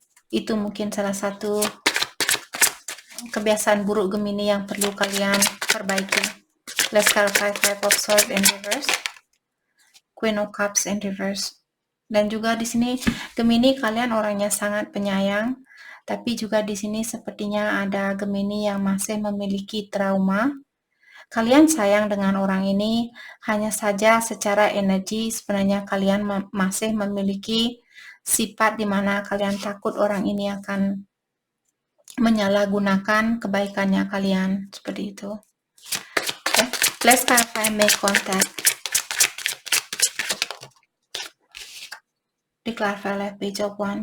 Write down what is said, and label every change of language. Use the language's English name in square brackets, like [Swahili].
[Indonesian] Itu mungkin salah satu kebiasaan buruk Gemini yang perlu kalian perbaiki. [English] Let's clarify Five of Swords in reverse. Queen of Cups in reverse. [Indonesian] Dan juga di sini Gemini kalian orangnya sangat penyayang, tapi juga di sini sepertinya ada Gemini yang masih memiliki trauma. Kalian sayang dengan orang ini, hanya saja secara energi sebenarnya kalian masih memiliki sifat di mana kalian takut orang ini akan menyalahgunakan kebaikannya kalian, seperti itu. [English] Okay. Let's clarify make contact. Di clarify left page of one.